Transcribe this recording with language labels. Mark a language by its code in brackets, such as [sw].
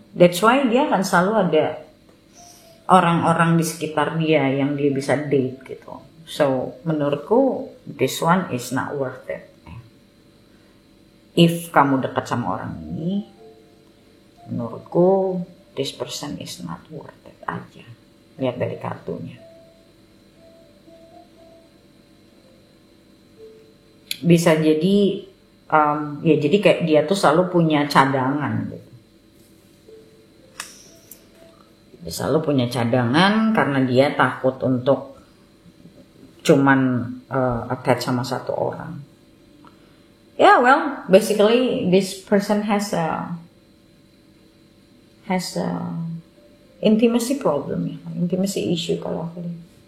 [en] That's why [id] dia akan selalu ada orang-orang di sekitar dia yang dia bisa date gitu. [en] So menurutku this one is not worth it. [id] If kamu dekat sama orang ini, menurutku [en] this person is not worth it [id] aja. Lihat dari kartunya. Bisa jadi jadi kayak dia tuh selalu punya cadangan gitu. Dia selalu punya cadangan karena dia takut untuk cuman attach sama satu orang. [en] Yeah, well, basically this person has a intimacy problem ya, intimacy issue [id] kalau aku lihat.